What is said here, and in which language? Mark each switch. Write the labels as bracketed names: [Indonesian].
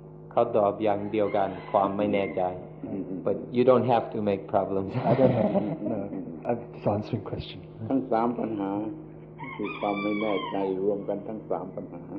[Thai] เขาตอบอย่างเดียวกันความไม่แน่ใจ [English] But you don't have to make problems. I don't have. No, I'm just answering question. [Thai] ทั้งสามปัญหาคือความไม่แน่ใจรวมกันทั้งสามปัญหา